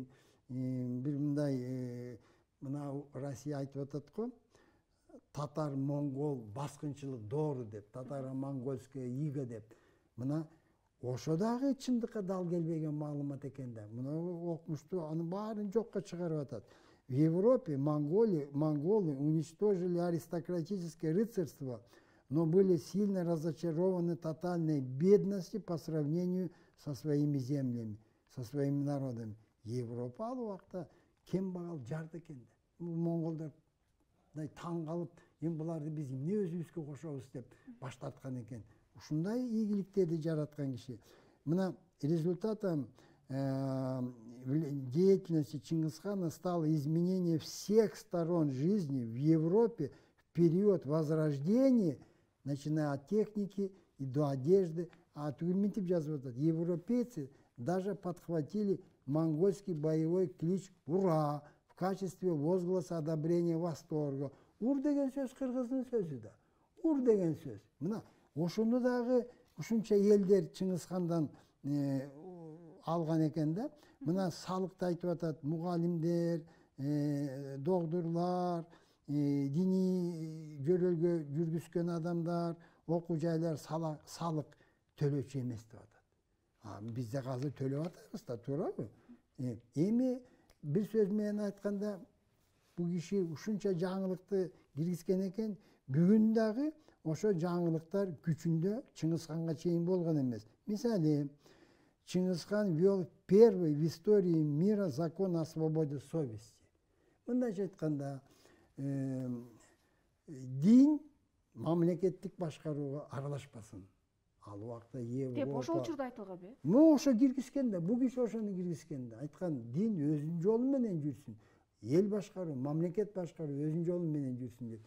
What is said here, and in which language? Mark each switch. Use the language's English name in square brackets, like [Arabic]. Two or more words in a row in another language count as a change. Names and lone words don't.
[Kyrgyz] Бир мындай мына Россия айтып атат го. Татар монгол баскынчылык доору деп, [Russian] татаро-монгольская ига [Kyrgyz] деп. Мына ошо дагы чындыкка дал келбеген маалымат экен да. Мына окумушту анын баарын жокко чыгарып атат. [Russian] В Европе монголы уничтожили аристократическое рыцарство, но были сильно разочарованы тотальной бедностью по сравнению со своими землями, со своими народами. [Kyrgyz] Европа ал убакта кембагал жард экен да. Монголдар таң калып, эми буларды биз эмне өзүбүзгө кошобуз деп баш тарткан экен. Ушундай ийгиликтерди жараткан киши. [Russian] Мына результатом деятельности Чингисхана стало изменение всех сторон жизни в Европе в период Возрождения, начиная от техники и до одежды, [Kyrgyz] А түгел мынтип жазып атат. [Russian] Европейцы даже подхватили монгольский боевой клич «Ура!» в качестве возгласа одобрения восторга. [Kyrgyz] Ур деген сөз кыргыздын сөзү да. Ур деген сөз. Мына ошону дагы ушунча элдер Чыңгызхандан алган экен да. Мына салыкты айтып атат, мугалимдер, доктурлар, диний жөрөлгө жүргүзгөн адамдар, окуу жайлар салык төлөөчү эмес деп атат. Бизде азыр төлөп атабыз да, туурабы? Эми бир сөз менен айтканда, бул киши ушунча жаңылыкты киргизген экен, бүгүн дагы ошо жаңылыктар күчүндө Чыңгызханга чейин болгон эмес. Мисалы, [Russian] Чингисхан ввел первый в истории мира закон о свободе совести. [Kyrgyz] Мындайча айтканда, дин мамлекеттик башкарууга аралашпасын. Ал убакта деп ошол учурда айтылган бе? Ошо киргизген да, бул киши ошону киргизген да. Айткан, дин өзүнүн жолу менен жүрсүн. Эл башкаруу, мамлекет башкаруу өзүнүн жолу менен жүрсүн деп.